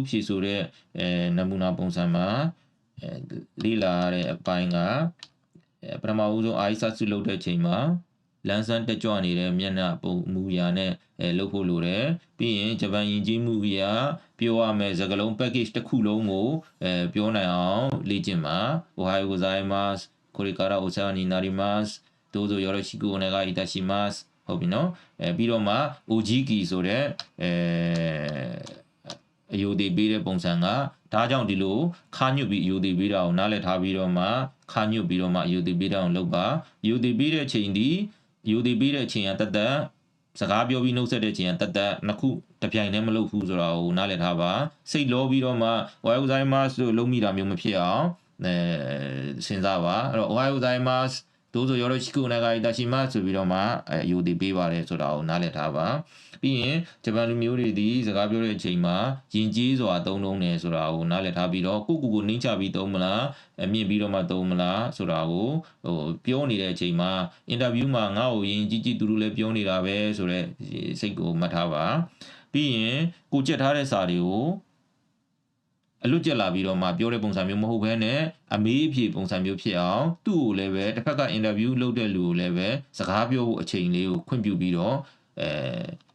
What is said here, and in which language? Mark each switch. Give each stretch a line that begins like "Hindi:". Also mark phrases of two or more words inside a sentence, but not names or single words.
Burmese: ဖြေဆိုတဲ့နမူနာပုံစံမှာလေ့လာရတဲ့အပိုင်းကပထမဦးဆုံးအာရိစစုလုပ်တဲ့ချိန်မှာလန်းဆန်းတက်ကြွနေတဲ့မျက်နှာပုံမူရာနဲ့လုပ်ဖို့လိုတယ်ပြီးရင်ဂျပန်ယဉ်ကျေးမှုအရာပြောရမယ်စကားလုံး package တစ်ခုလုံးကိုပြောနိုင်အောင်လေ့ကျင့်ပါ
Japanese: おはようございますこれからお世話になりますどうぞよろしくお願いいたします
Burmese: ဟုတ်ပြီနော်ပြီးတော့မှ OGK ဆို တဲ့အယူတည်ပေးတဲ့ပုံစံကဒါကြောင့်ဒီလိုခါညွတ်ပြီးအယူတည်ပေးတာကိုနားလည်ထားပြီးတော့မှခါညွတ်ပြီးတော့မှအယူတည်ပေးတာကိုလုပ်ပါအယူတည်ပေးတဲ့အချိန်ဒီအယူတည်ပေးတဲ့အချိန်ကတသက်စကားပြောပြီးနှုတ်ဆက်တဲ့အ ချိန်ကတသက်နှစ်ခုတစ်ပြိုင်တည်းမလုပ်ဘူးဆိုတာကိုနားလည်ထားပါစိတ်လောပြီးတော့မှ
Japanese: おはようございます
Burmese: လို့လုံးမိတာမျိုးမဖြစ်အောင်စဉ်းစားပါအဲ့တော့
Japanese: おはようございますどうぞよろしくお願いいたします
Burmese: ဆိုပြီးတော့မှအယူတည်ပေးပါတယ်ဆိုတာကိုနားလည်ထားပါပြီးရင်ဂျပန်လူမျိုးတွေဒီစကားပြော တဲ့အချိန်မှာယဉ်ကျေးစွာသုံးတယ်ဆိုတာကိုနားလည်ထားပြီးတော့ကိုနှိမ့်ချပြီးသုံးမလားမြင့်ပြီးတော့မှသုံးမလားဆိုတာကိုပြောနေတဲ့အချိန်မှာအင်တာဗျူးမှာငါ့ကိုယဉ်ကြီးသူတို့လည်းပြောနေတာပဲဆိုတော့စိတ်ကိုမှတ်ထားပါပြီးရင်ကိုကြက်ထားတဲ့စာတွေကိုအလွတ်ကျက်လာပြီးတော့မှပြောတဲ့ပုံစံမျိုးမဟုတ်ဘဲနဲ့အမေးအဖြေပုံစံမျိုးဖြစ်အောင်သူ့ကိုလည်းပဲတစ်ဖက်ကအင်တာဗျူးလုပ်တဲ့လူကိုလည်းပဲစကားပြောဖို့အချိန်လေးကိုခွင့်ပြုပြီးတော့